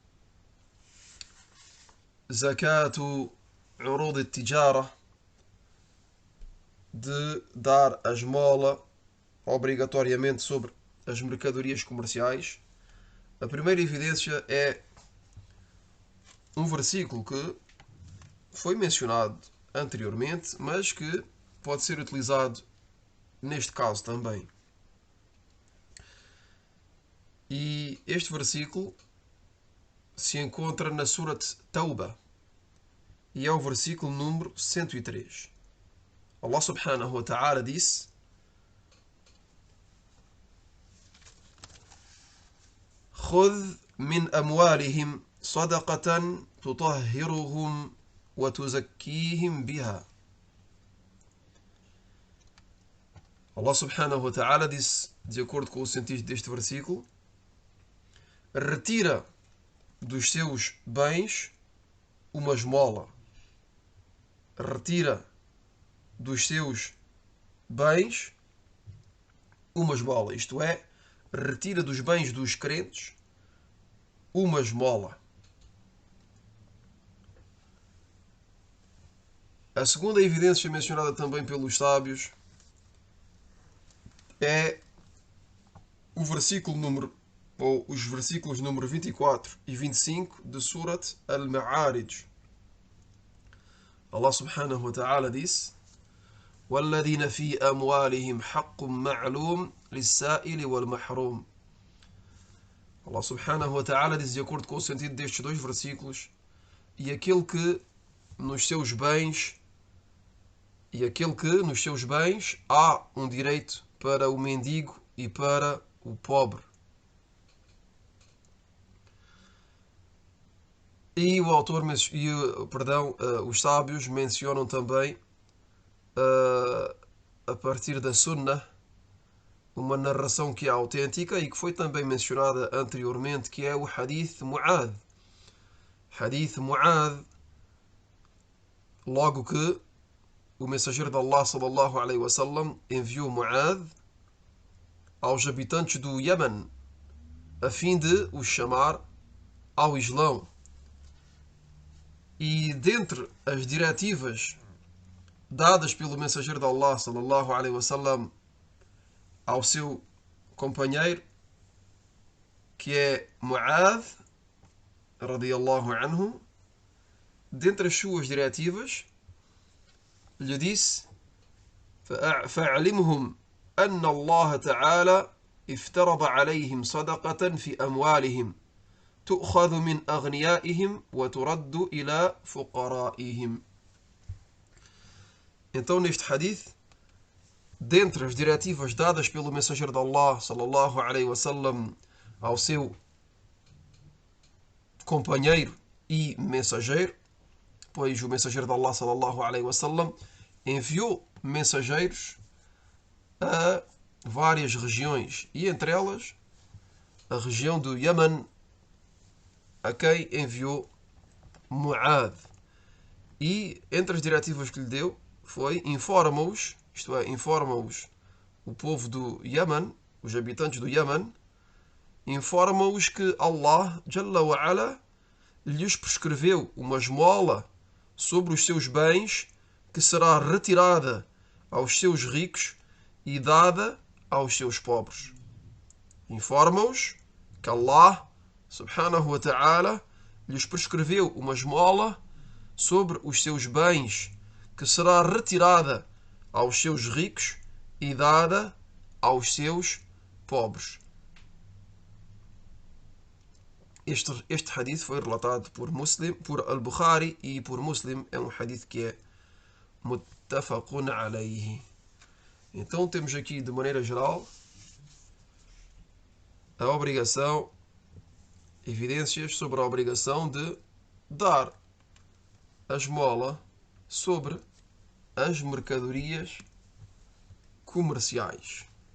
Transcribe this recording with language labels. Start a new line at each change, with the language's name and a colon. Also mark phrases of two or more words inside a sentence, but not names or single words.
Arabic: زكاة عروض التجارة,
Portuguese: de dar a esmola obrigatoriamente sobre as mercadorias comerciais, a primeira evidência é um versículo que foi mencionado anteriormente, mas que pode ser utilizado neste caso também. E este versículo se encontra na Surat Tauba e é o versículo número 103.
Arabic: الله سبحانه وتعالى disse: خذ من أموالهم صدقة تطهرهم وتزكيهم بها. الله سبحانه وتعالى
Portuguese: disse, de acordo com o sentido deste versículo, retira dos seus bens uma esmola. Retira dos seus bens uma esmola. Isto é, retira dos bens dos crentes uma esmola. A segunda evidência mencionada também pelos sábios é o versículo número, ou os versículos número 24 e 25 de Surat Al-Ma'arij.
Arabic: الله سبحانه وتعالى disse: وَالَّذِينَ فِي أَمْوَالِهِمْ حَقٌّ مَعْلُومٌ لِلسَّائِلِ وَالْمَحْرُومِ. الله سبحانه وتعالى
Portuguese: diz, de acordo com o sentido destes dois versículos, e aquele que nos seus bens há um direito para o mendigo e para o pobre. E o autor, os sábios mencionam também, a partir da Sunnah, uma narração que é autêntica e que foi também mencionada anteriormente, que é o Hadith Mu'adh. Hadith Mu'adh, logo que o mensageiro de Allah
Arabic: صلى الله عليه وسلم
Portuguese: enviou Mu'adh aos habitantes do Yemen a fim de os chamar ao Islão. E dentre as diretivas dadas pelo mensageiro de Allah sallallahu
Arabic: عليه وسلم
Portuguese: ao seu companheiro, que é Mu'adh
Arabic: رضي الله عنه,
Portuguese: dentre as suas diretivas lhe disse:
Arabic: فَأَعْلِمْهُمْ أَنَّ اللَّهَ تَعَالَى افترض عليهم صدقة في أموالهم تؤخذ من أغنيائهم وترد إلى فقرائهم.
Portuguese: Então, neste hadith, dentre as diretivas dadas pelo mensageiro de Allah
Arabic: صلى الله عليه وسلم
Portuguese: ao seu companheiro e mensageiro, pois o mensageiro de Allah
Arabic: صلى الله عليه وسلم
Portuguese: enviou mensageiros a várias regiões, e entre elas a região do Yemen, a quem enviou Mu'adh. E entre as diretivas que lhe deu foi: informa-os, isto é, informa-os o povo do Yemen, os habitantes do Yemen, informa-os que Allah
Arabic: جل وعلا
Portuguese: lhes prescreveu uma esmola sobre os seus bens que será retirada aos seus ricos e dada aos seus pobres. Informa-os que
Arabic: الله سبحانه وتعالى
Portuguese: lhes prescreveu uma esmola sobre os seus bens que será retirada aos seus ricos e dada aos seus pobres. Este hadith foi relatado por Al-Bukhari e por Muslim. É um hadith que é
Arabic: متفق عليه.
Portuguese: Então temos aqui, de maneira geral, a obrigação, evidências sobre a obrigação de dar a esmola sobre as mercadorias comerciais.